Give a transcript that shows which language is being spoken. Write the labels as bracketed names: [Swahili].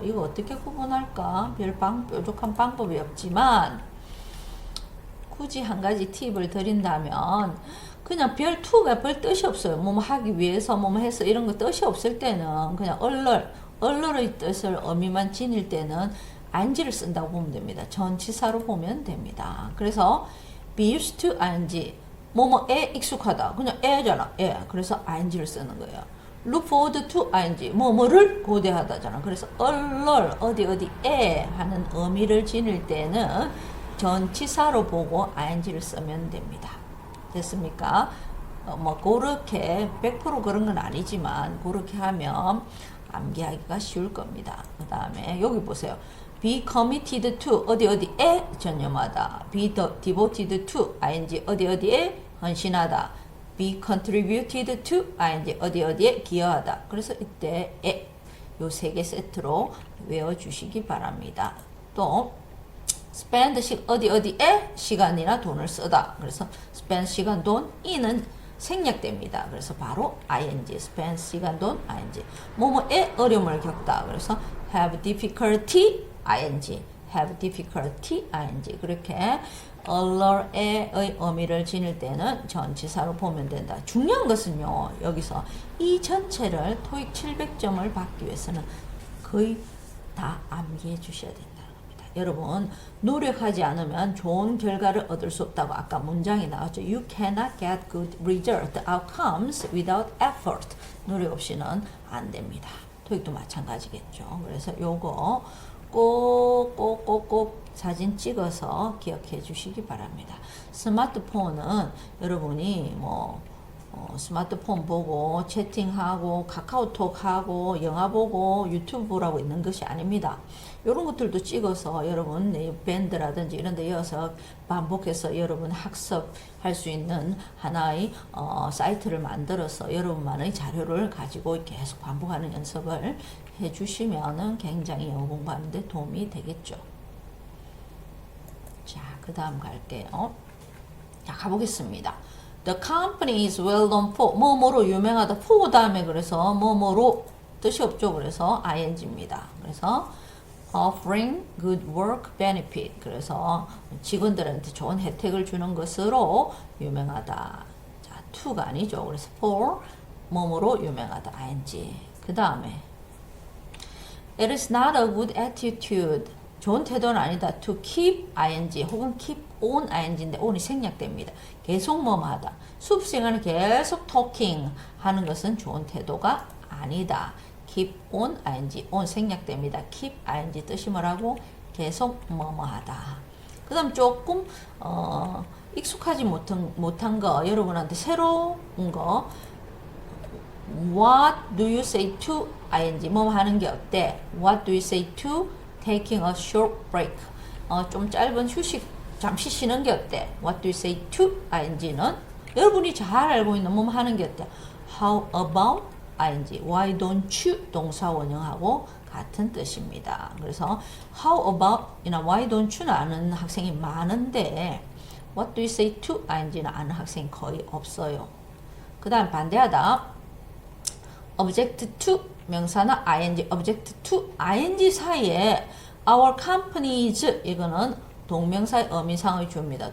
[Korean] 이거 어떻게 구분할까? 별 뾰족한 방법이 없지만 굳이 한 가지 팁을 드린다면 그냥 별 to가 별 뜻이 없어요. 뭐뭐 하기 위해서 뭐뭐 해서 이런 거 뜻이 없을 때는 그냥 얼얼의 뜻을 의미만 지닐 때는 ing를 쓴다고 보면 됩니다. 전치사로 보면 됩니다. 그래서 be used to ing 뭐뭐에 익숙하다. 그냥 에잖아. 에. 그래서 ing를 쓰는 거예요. look forward to ing 뭐뭐를 고대하다잖아. 그래서 얼얼 어디에 하는 의미를 지닐 때는 전치사로 보고 ing를 쓰면 됩니다. 됐습니까? 뭐 그렇게 100% 그런 건 아니지만 그렇게 하면 암기하기가 쉬울 겁니다. 그 다음에 여기 보세요. be committed to 어디에 전념하다. be devoted to ing 어디에 헌신하다. be contributed to ing 어디에 기여하다. 그래서 이때 요 세 개 세트로 외워주시기 바랍니다. 또 spend 어디에 시간이나 돈을 쓰다. 그래서 spend 시간 돈 이는 생략됩니다. 그래서 바로 ing spend 시간 돈 ing 뭐뭐에 어려움을 겪다. 그래서 have difficulty ing have difficulty ing 그렇게 얼얼의 의미를 지닐 때는 전치사로 보면 된다. 중요한 것은요. 여기서 이 전체를 토익 700점을 받기 위해서는 거의 다 암기해 주셔야 된다. 여러분 노력하지 않으면 좋은 결과를 얻을 수 없다고 아까 문장이 나왔죠. [English] You cannot get good result outcomes without effort. [Korean] 노력 없이는 안 됩니다. 토익도 마찬가지겠죠. 그래서 요거 꼭 사진 찍어서 기억해 주시기 바랍니다. 스마트폰은 여러분이 스마트폰 보고 채팅하고 카카오톡하고 영화 보고 유튜브 보라고 있는 것이 아닙니다. 이런 것들도 찍어서 여러분 밴드라든지 이런 데 이어서 반복해서 여러분 학습할 수 있는 하나의 사이트를 만들어서 여러분만의 자료를 가지고 계속 반복하는 연습을 해주시면 굉장히 영어 공부하는 데 도움이 되겠죠. 자, 그 다음 갈게요. 자, 가보겠습니다. [English] The company is well known for [Korean] 뭐뭐로 유명하다. for 다음에 그래서 뭐뭐로 뜻이 없죠. 그래서 ing입니다. 그래서 [English] offering good work benefit. [Korean] 그래서 직원들한테 좋은 혜택을 주는 것으로 유명하다. 자, to가 아니죠. 그래서 for 뭐뭐로 유명하다. ing. 그 다음에 [English] it is not a good attitude. [Korean] 좋은 태도는 아니다. to keep ing 혹은 keep on ing인데 on이 생략됩니다. 계속 뭐뭐 하다. 수업 시간에 계속 talking 하는 것은 좋은 태도가 아니다. keep on ing on 생략됩니다. keep ing 뜻이 뭐라고? 계속 뭐뭐 하다. 그 다음 조금 익숙하지 못한 거 여러분한테 새로운 거 [English] What do you say to ing [Korean] 뭐 하는 게 어때? [English] What do you say to taking a short break [Korean] 좀 짧은 휴식 잠시 쉬는 게 어때? What do you say to ing는 여러분이 잘 알고 있는 뭐 하는 게 어때? [English] How about ing Why don't you [Korean] 동사원형하고 같은 뜻입니다. 그래서 how about 이나 why don't you는 아는 학생이 많은데 what do you say to ing는 아는 학생이 거의 없어요. 그 다음 반대하다 object to 명사나 ing object to ing 사이에 our companies 이거는 동명사의 의미상의 주입니다.